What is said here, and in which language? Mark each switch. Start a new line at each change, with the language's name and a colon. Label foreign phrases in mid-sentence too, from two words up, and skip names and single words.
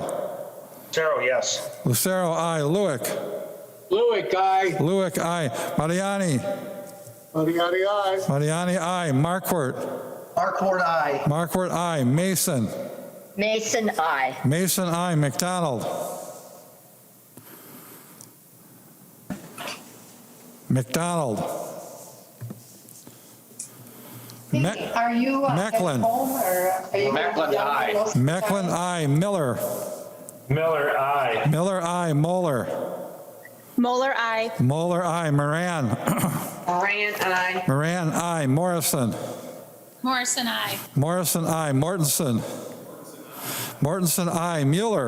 English: Zero, yes. Lucero, aye. Lewick. Lewick, aye. Lewick, aye. Mariani. Mariani, aye. Mariani, aye. Markwart. Markwart, aye. Markwart, aye. Mason. Mason, aye. Mason, aye. McDonald. McDonald. Are you Macklin. at home or are you? Macklin, aye. Macklin, aye. Miller. Miller, aye. Miller, aye. Moeller. Moeller, aye. Moeller, aye. Moran. Moran, aye. Moran, aye. Morrison. Morrison, aye. Morrison, aye. Mortensen. Mortensen, aye. Mueller.